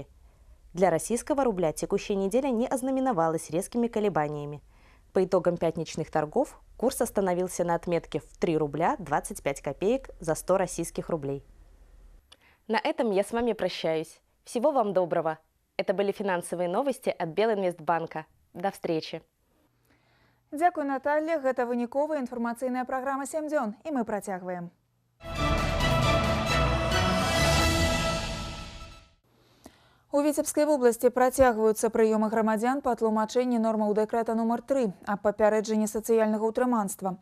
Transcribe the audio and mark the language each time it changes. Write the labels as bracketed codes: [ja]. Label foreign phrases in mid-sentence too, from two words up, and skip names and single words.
[ru] Для российского рубля текущая неделя не ознаменовалась резкими колебаниями. По итогам пятничных торгов курс остановился на отметке в 3 рубля 25 копеек за 100 российских рублей. На этом я с вами прощаюсь. Всего вам доброго. Это были финансовые новости от Белинвестбанка. До встречи. [be] Дякую, Наталья. Гэта выніковая інфармацыйная праграма «7 дзён», і мы працягваем. У Віцебскай вобласці працягваюцца прыёмы грамадзян па тлумачэнні нормаў дэкрэта нумар 3 аб папярэджанні сацыяльнага ўтрыманства.